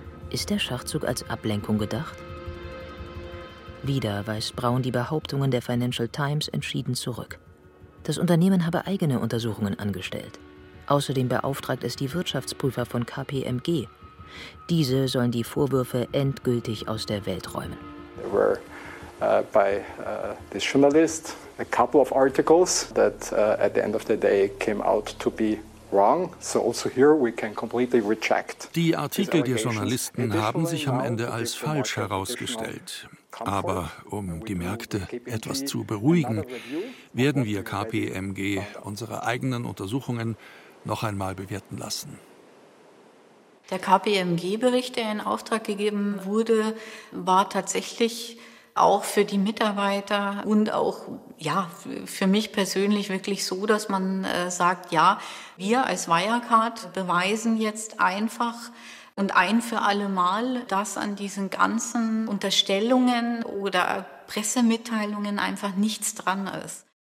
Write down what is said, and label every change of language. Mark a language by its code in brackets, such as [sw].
[de] Ist der Schachzug als Ablenkung gedacht? Wieder weist Braun die Behauptungen der Financial Times entschieden zurück. Das Unternehmen habe eigene Untersuchungen angestellt. Außerdem beauftragt es die Wirtschaftsprüfer von KPMG. Diese sollen die Vorwürfe endgültig aus der Welt räumen. [en] There were by this journalist a couple of articles that at the end of the day came out to be wrong. So also here we can completely reject. [de] Die Artikel der Journalisten haben sich am Ende als falsch herausgestellt. Aber um die Märkte etwas zu beruhigen, werden wir KPMG unsere eigenen Untersuchungen noch einmal bewerten lassen. Der KPMG-Bericht, der in Auftrag gegeben wurde, war tatsächlich auch für die Mitarbeiter und auch ja, für mich persönlich wirklich so, dass man sagt, ja, wir als Wirecard beweisen jetzt einfach, und ein für alle Mal, dass an diesen ganzen Unterstellungen oder Pressemitteilungen einfach nichts dran ist.